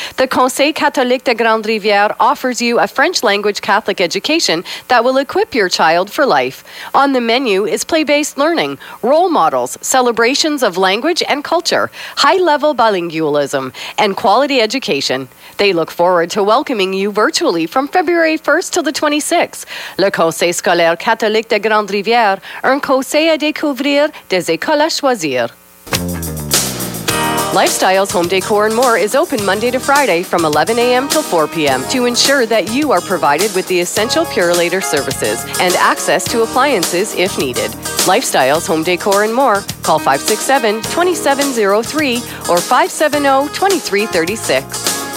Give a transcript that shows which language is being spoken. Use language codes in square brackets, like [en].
[en] The Conseil Catholique de Grande Rivière offers you a French language Catholic education that will equip your child for life. On the menu is play-based learning, role models, celebrations of language and culture, high-level bilingualism, and quality education. They look forward to welcoming you virtually from February 1st till the 26th. [fr] Le Conseil Scolaire Catholique de Grande Rivière, un conseil à découvrir des écoles à choisir. [en] Lifestyles Home Decor and More is open Monday to Friday from 11 a.m. till 4 p.m. to ensure that you are provided with the essential Purolator services and access to appliances if needed. Lifestyles Home Decor and More. Call 567-2703 or 570-2336.